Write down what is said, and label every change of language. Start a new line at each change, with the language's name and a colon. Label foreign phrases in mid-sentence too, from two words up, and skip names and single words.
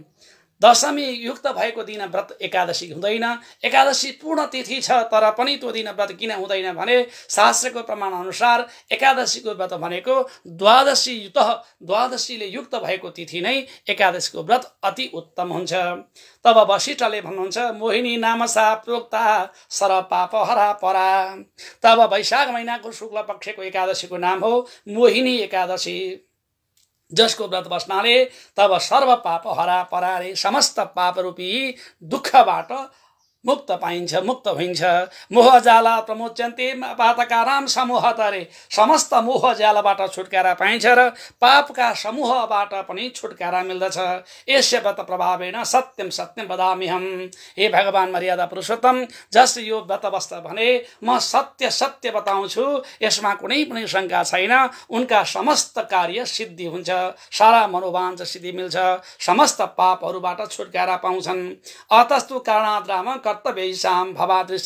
Nepali: दशमी युक्त भएको दिन व्रत एकादशी हुँदैन। एकादशी पूर्ण तिथि छ तर पनि त्यो दिन व्रत किन हुँदैन भने शास्त्रको प्रमाण अनुसार एकादशीको व्रत भनेको द्वादशीले युक्त भएको तिथि नै एकादशीको व्रत अति उत्तम हुन्छ। तब वशिष्ठले भन्नुहुन्छ
Sanskrit: मोहिनी नाम सा प्रोक्ता सर पाप हरा परा।
Nepali: तब वैशाख महिनाको शुक्ल पक्षको एकादशीको नाम हो मोहिनी एकादशी, जसको व्रत बस्नाले तब
Sanskrit: सर्व पाप हरा परारे
Nepali: समस्त पाप रूपी दुःखबाट मुक्त पाइन्छ, मुक्त हुन्छ।
Sanskrit: मोह जाला प्रमोच्यन्ते पातकाराम समूह तरे,
Nepali: समस्त मोह जालबाट छुटकारा पाइन्छ र पापका समूहबाट पनि छुटकारा मिल्दछ।
Sanskrit: यस्य व्रत प्रभावेन सत्यम सत्यम वदाम्यहम।
Nepali: हे भगवान मर्यादा पुरुषोत्तम, जस यो व्रत बस्छ भने म सत्य सत्य बताउँछु, यसमा कुनै पनि शंका छैन। उनका समस्त कार्य सिद्धि हुन्छ, सारा मनोवाञ्छा सिद्धि मिल्छ, समस्त पापहरूबाट छुटकारा पाउँछन्।
Sanskrit: अतस्तु कारणाद्राम कर्तव्यैषां भवादृशे।